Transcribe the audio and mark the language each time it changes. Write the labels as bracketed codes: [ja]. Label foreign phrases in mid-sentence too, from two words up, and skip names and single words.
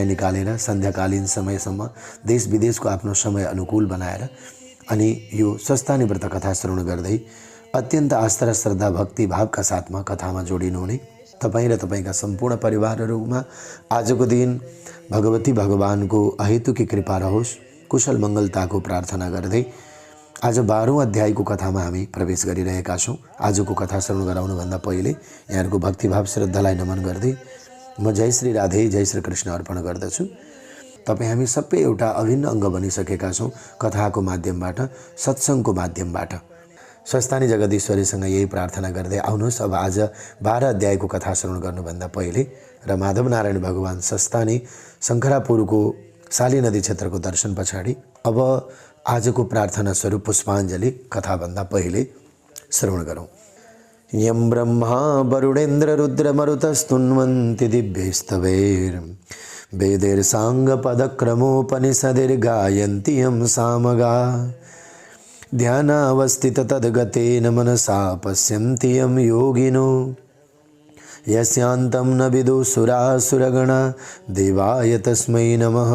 [ne] निकालेर सन्ध्याकालीन समयसम्म देश विदेशको आफ्नो समय अनुकूल बनाएर अनि यो स्वस्थानी व्रत कथा श्रवण गर्दै अत्यन्त आस्था, श्रद्धा, भक्ति भावका साथमा कथामा जोडिनुहुने तपाईँ र तपाईँका सम्पूर्ण परिवारहरूमा आजको दिन भगवती भगवानको अहेतुकी कृपा रहोस्, कुशल मङ्गलताको प्रार्थना गर्दै आज 12औं अध्यायको कथामा हामी प्रवेश गरिरहेका छौँ। आजको कथा श्रवण गराउनुभन्दा पहिले यहाँहरूको भक्तिभाव श्रद्धालाई नमन गर्दै म जय श्री राधे, जय श्री कृष्ण अर्पण गर्दछु। तपाईँ हामी सबै एउटा अभिन्न अङ्ग बनिसकेका छौँ कथाको माध्यमबाट, सत्सङ्गको माध्यमबाट। स्वस्थानी जगदीश्वरीसँग यही प्रार्थना गर्दै आउनुहोस्। अब आज 12 अध्यायको कथा श्रवण गर्नुभन्दा पहिले र माधव नारायण भगवान स्वस्थानी शङ्खरापुरको साली नदी क्षेत्रको दर्शन पछाडि अब आजको प्रार्थना स्वरूप पुष्पाञ्जली कथाभन्दा पहिले श्रवण गरौँ। [sa] यं ब्रह्मा वरुणेन्द्र रुद्र मरुतस्तुन्वन्ति दिव्यैस्तवैर् वेदैर्साङ्गपदक्रमोपनिषदैर्गायन्ति यं सामगा ध्यानावस्थित तद्गतेन मनसा पश्यन्ति यं योगिनो यस्यान्तं न विदुसुरासुरगणा देवाय तस्मै नमः।